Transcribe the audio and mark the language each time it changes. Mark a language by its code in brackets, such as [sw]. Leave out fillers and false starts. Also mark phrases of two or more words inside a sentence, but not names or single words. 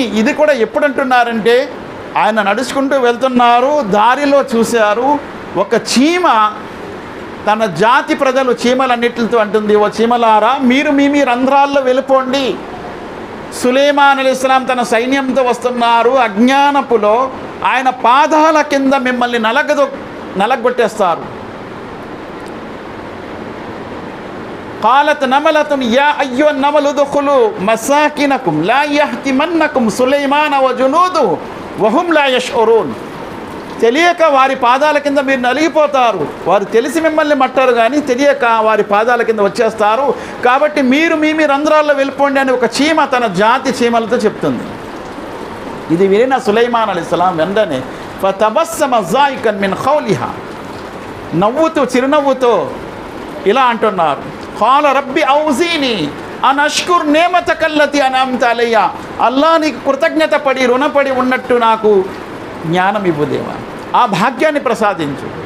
[te] ఇది కూడా ఎప్పుడు అంటున్నారంటే, ఆయన నడుచుకుంటూ వెళ్తున్నారు, దారిలో చూశారు ఒక చీమ తన జాతి ప్రజలు చీమలన్నిటితో అంటుంది, ఓ చీమలారా, మీరు మీ రంధ్రాల్లో వెళ్ళిపోండి. సులైమాన్ అలైహిస్సలాం తన సైన్యంతో వస్తున్నారు. అజ్ఞానపులో ఆయన పాదాల కింద మిమ్మల్ని నలగొట్టేస్తారు. [ar] قالت نملة يا أيها النمل ادخلوا مساكنكم لا يهتمنكم سليمان وجنوده وهم لا يشعرون. [te] తెలియక వారి పాదాల కింద మీరు నలిగిపోతారు. వారు తెలిసి మిమ్మల్ని మట్టారు కానీ తెలియక వారి పాదాల కింద వచ్చేస్తారు. కాబట్టి మీరు మీ రంధ్రాల్లో వెళ్ళిపోండి అని ఒక చీమ తన జాతి చీమలతో చెప్తుంది. ఇది వినిన సులైమాన్ అలైహిస్సలాం వెంటనే [ar] فتبسم ضاحكا من قولها, [te] నవ్వుతూ చిరునవ్వుతో ఇలా అంటున్నారు, [ar] قال رب أوزعني أن أشكر نعمتك التي أنعمت علي, [te] అల్లా నీకు కృతజ్ఞత పడి రుణపడి ఉన్నట్టు నాకు జ్ఞానం ఇవ్వుదేవా, ఆ భాగ్యాన్ని ప్రసాదించు.